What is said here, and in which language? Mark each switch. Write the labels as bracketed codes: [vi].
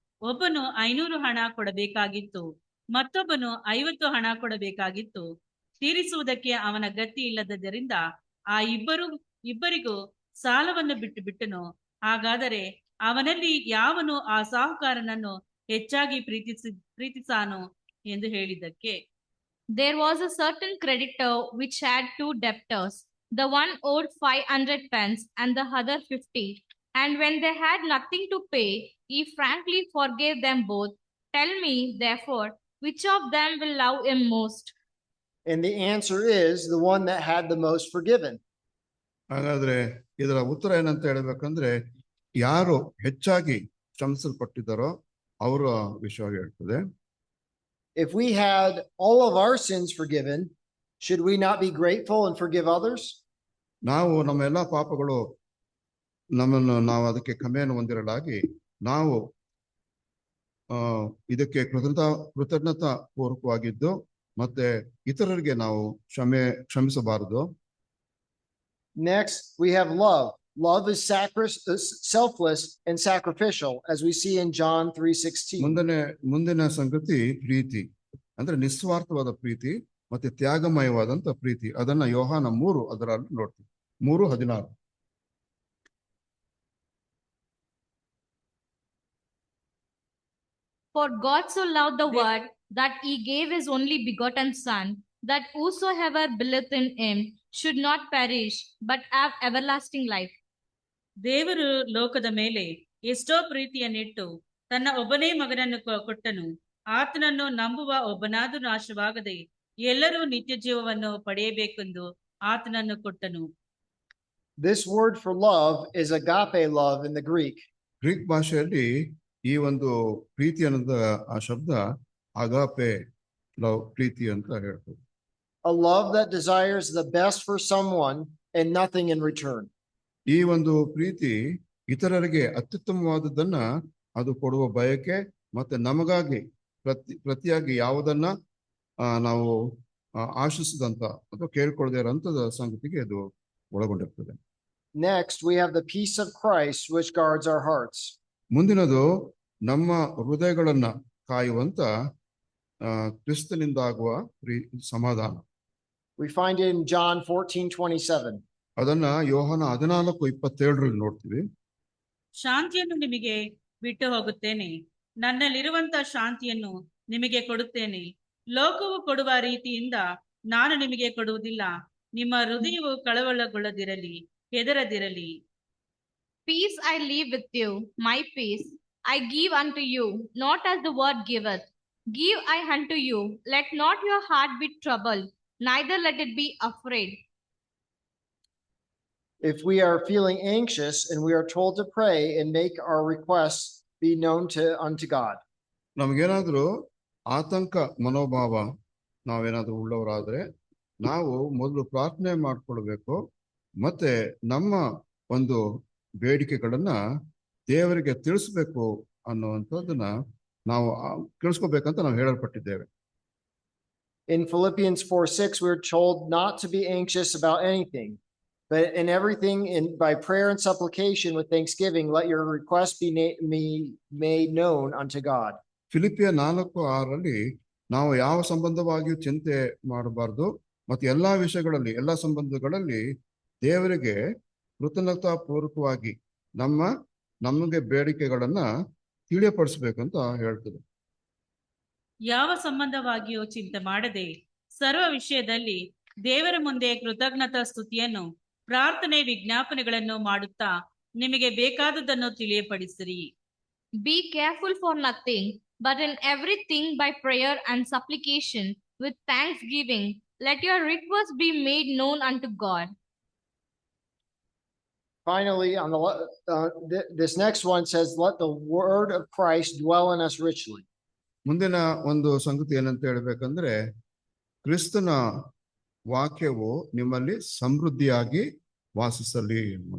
[kn] ಒಬ್ಬನು 500 ಹಣ ಕೊಡಬೇಕಾಗಿತ್ತು, ಮತ್ತೊಬ್ಬನು 50 ಹಣ ಕೊಡಬೇಕಾಗಿತ್ತು. ತೀರಿಸುವುದಕ್ಕೆ ಅವನ ಗತಿ ಇಲ್ಲದ್ದರಿಂದ ಆ ಇಬ್ಬರಿಗೂ ಸಾಲವನ್ನು ಬಿಟ್ಟನು. ಹಾಗಾದರೆ ಅವನಲ್ಲಿ ಯಾವನು ಆ ಸಾಹುಕಾರನನ್ನು ಹೆಚ್ಚಾಗಿ ಪ್ರೀತಿಸಾನು ಎಂದು ಹೇಳಿದ್ದಕ್ಕೆ, [en] There was a certain creditor which had 2 debtors. The one owed 500 pence and the other 50. And when they had nothing to pay, he frankly forgave them both. Tell me, therefore, which of them will love him most? And the answer is the one that had the most forgiven. [kn] ಹಾಗಾದ್ರೆ ಇದರ ಉತ್ತರ ಏನಂತ ಹೇಳ್ಬೇಕಂದ್ರೆ, ಯಾರು ಹೆಚ್ಚಾಗಿ ಕ್ಷಮಿಸಲ್ಪಟ್ಟಿದ್ದಾರೋ ಅವರ ವಿಷಯವಾಗಿ ಹೇಳ್ತದೆ. [en] If we had all of our sins forgiven, should we not be grateful and forgive others? [kn] ನಾವು ನಮ್ಮ ಎಲ್ಲಾ ಪಾಪಗಳು ನಾವು ಅದಕ್ಕೆ ಕ್ಷಮೆಯನ್ನು ಹೊಂದಿರಲಾಗಿ ನಾವು ಇದಕ್ಕೆ ಕೃತಜ್ಞತಾ ಪೂರ್ವಕವಾಗಿದ್ದು ಮತ್ತೆ ಇತರರಿಗೆ ನಾವು ಕ್ಷಮಿಸಬಾರದು. [en] Next, we have love. Love is selfless and sacrificial, as we see in John 3:16. [kn] ಮುಂದಿನ ಸಂಗತಿ ಪ್ರೀತಿ, ಅಂದ್ರೆ ನಿಸ್ವಾರ್ಥವಾದ ಪ್ರೀತಿ ಮತ್ತೆ ತ್ಯಾಗಮಯವಾದಂತ ಪ್ರೀತಿ. ಅದನ್ನ ಯೋಹಾನ 3 ಅದರಲ್ಲಿ ನೋಡ್ತೀವಿ, 3:16. [en] For God so loved the world that he gave his only begotten Son, that whosoever believeth in him should not perish, but have everlasting life. [kn] ದೇವರು ಲೋಕದ ಮೇಲೆ ಎಷ್ಟೋ ಪ್ರೀತಿಯನ್ನಿಟ್ಟು ತನ್ನ ಒಬ್ಬನೇ ಮಗನನ್ನು ಕೊಟ್ಟನು. ಆತನನ್ನು ನಂಬುವ ಒಬ್ಬನಾದರೂ ನಾಶವಾಗದೆ ಎಲ್ಲರೂ ನಿತ್ಯ ಜೀವವನ್ನು ಪಡೆಯಬೇಕೆಂದು ಆತನನ್ನು ಕೊಟ್ಟನು. [en] This word for love is agape love in the Greek. [kn] Greek ಭಾಷೆಯಲ್ಲಿ ಈ ಒಂದು ಪ್ರೀತಿ ಅನ್ನೋದ ಆ ಶಬ್ದ ಅಗಾಪೆ ಲವ್, ಪ್ರೀತಿ ಅಂತ ಹೇಳ್ತದೆ. [en] A love that desires the best for someone and nothing in return. [kn] ಈ ಒಂದು ಪ್ರೀತಿ ಇತರರಿಗೆ ಅತ್ಯುತ್ತಮವಾದದ್ದನ್ನ ಅದು ಕೊಡುವ ಬಯಕೆ ಮತ್ತೆ ನಮಗಾಗಿ ಪ್ರತಿಯಾಗಿ ಯಾವುದನ್ನ ನಾವು ಆಶಿಸಿದಂತ ಅಥವಾ ಕೇಳ್ಕೊಳ್ದೇ ಇರೋಂಥದ್ದು ಸಂಗತಿಗೆ ಅದು ಒಳಗೊಂಡಿರ್ತದೆ. [en] Next, we have the peace of Christ, which guards our hearts. [kn] ಮುಂದಿನದು ನಮ್ಮ ಹೃದಯಗಳನ್ನ ಕಾಯುವಂತ ಕ್ರಿಸ್ತನಿಂದಾಗುವ ಸಮಾಧಾನ. [en] We find it in John 14:27. [kn] ಅದನ್ನ ಯೋಹಾನ 14:27 ನೋಡ್ತೀವಿ. ಶಾಂತಿಯನ್ನು ನಿಮಗೆ ಬಿಟ್ಟು ಹೋಗುತ್ತೇನೆ, ನನ್ನಲ್ಲಿರುವಂತ ಶಾಂತಿಯನ್ನು ನಿಮಗೆ ಕೊಡುತ್ತೇನೆ. ಲೋಕವು ಕೊಡುವ ರೀತಿಯಿಂದ ನಾನು ನಿಮಗೆ ಕೊಡುವುದಿಲ್ಲ. ನಿಮ್ಮ ಹೃದಯವು ಕಳವಳಗೊಳ್ಳದಿರಲಿ, ಹೆದರದಿರಲಿ. [en] Peace I leave with you, my peace I give unto you, not as the world giveth, give I unto you. Let not your heart be troubled, neither let it be afraid. If we are feeling anxious and we are told to pray and make our requests be known unto God. [kn] ನಮಗೇನಾದ್ರೂ ಆತಂಕ ಮನೋಭಾವ ನಾವೇನಾದ್ರೂ ಉಳ್ಳವರಾದ್ರೆ ನಾವು ಮೊದಲು ಪ್ರಾರ್ಥನೆ ಮಾಡ್ಕೊಳ್ಬೇಕು, ಮತ್ತೆ ನಮ್ಮ ಒಂದು ಬೇಡಿಕೆಗಳನ್ನ ದೇವರಿಗೆ ತಿಳಿಸ್ಬೇಕು ಅನ್ನುವಂಥದ್ದನ್ನ ನಾವು ತಿಳಿಸ್ಕೋಬೇಕಂತ ನಾವು ಹೇಳಲ್ಪಟ್ಟಿದ್ದೇವೆ. [en] In Philippians 4:6, we're told not to be anxious about anything, but in everything, by prayer and supplication with thanksgiving, let your requests be made known unto God. [kn] ಫಿಲಿಪಿಯ 4:6 ನಾವು ಯಾವ ಸಂಬಂಧವಾಗಿಯೂ ಚಿಂತೆ ಮಾಡಬಾರ್ದು, ಮತ್ತೆ ಎಲ್ಲಾ ವಿಷಯಗಳಲ್ಲಿ ಎಲ್ಲಾ ಸಂಬಂಧಗಳಲ್ಲಿ ದೇವರಿಗೆ ಕೃತಜ್ಞತಾ ಪೂರ್ವಕವಾಗಿ ನಮಗೆ ಬೇಡಿಕೆಗಳನ್ನ ತಿಳಿಯಪಡಿಸ್ಬೇಕಂತ ಹೇಳ್ತದೆ. ಯಾವ ಸಂಬಂಧವಾಗಿಯೂ ಚಿಂತೆ ಮಾಡದೆ ಸರ್ವ ವಿಷಯದಲ್ಲಿ ದೇವರ ಮುಂದೆ ಕೃತಜ್ಞತಾ ಸ್ತುತಿಯನ್ನು ಪ್ರಾರ್ಥನೆ ವಿಜ್ಞಾಪನೆಗಳನ್ನು ಮಾಡುತ್ತಾ ನಿಮಗೆ ಬೇಕಾದುದನ್ನು ತಿಳಿಯಪಡಿಸಿರಿ. [en] Be careful for nothing, but in everything by prayer and supplication with thanksgiving let your requests be made known unto God. Finally, on this next one says, let the word of Christ dwell in us richly. [kn] ಮುಂದಿನ ಒಂದು ಸಂಗತಿ ಏನಂತ ಹೇಳ್ಬೇಕಂದ್ರೆ, ಕ್ರಿಸ್ತನ ವಾಕ್ಯವು ನಿಮ್ಮಲ್ಲಿ ಸಮೃದ್ಧಿಯಾಗಿ ವಾಸಿಸಲಿ.